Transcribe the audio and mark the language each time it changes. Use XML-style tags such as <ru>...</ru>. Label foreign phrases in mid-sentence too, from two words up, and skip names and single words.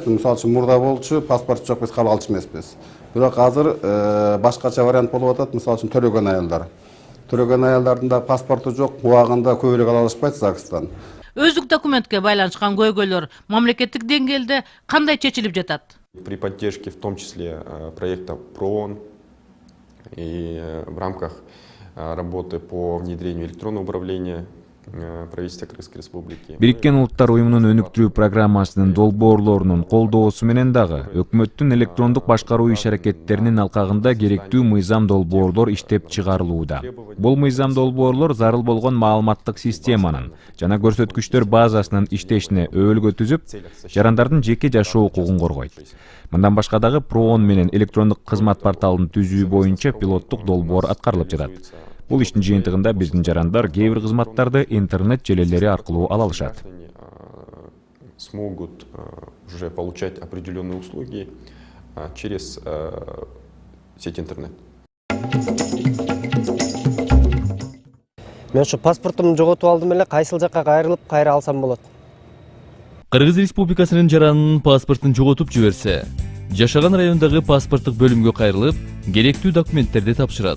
<ky>Мисалы үчүн мурда болчу, паспорт жок, биз кабыл алчу эмеспиз. Бирок азыр башкача вариант болуп атат. Мисалы үчүн төлөгөн аялдар. Төлөгөн аялдардын да паспорту жок, убагында күбөлүк ала алышпайт ЗАГСтан. Өздүк документке байланышкан көйгөйлөр мамлекеттик деңгээлде кандай чечилип жатат?</ky> <ru>При поддержке в том числе проекта ПРООН и в рамках работы по внедрению электронного управления правительства Крымской Республики.</ru> <ky>Бириккен Улуттар уюмунун өнүктүрүү программасынын долбоорлорунун колдоосу менен дагы өкмөттүн электрондук башкаруу иш-аракеттеринин алкагында керектүү мыйзам долбоорлор иштеп чыгарылууда. Бул мыйзам долбоорлор зарыл болгон маалыматтык системанын жана көрсөткүчтөр базасынын иштешине өбөлгө түзүп, жарандардын жеке жашоо укугун коргойт. Мындан башка дагы ПРООН менен электрондук кызмат порталын түзүү боюнча пилоттук долбоор аткарылып жатат. Бул иштин жыйынтыгында биздин жарандар кээ бир кызматтарды интернет желелери аркылуу ала алышат.</ky> <ru>Смогут уже получать определенные услуги через сеть интернет.</ru> <ky>Мен ушу паспортумду жоготуп алдым эле, кайсыл жакка кайрылып кайра алсам болот? Кыргыз Республикасынын жаранынын паспортун жоготуп жиберсе, жашаган райондогу паспорттук бөлүмгө кайрылып, керектүү документтерди тапшырат.</ky>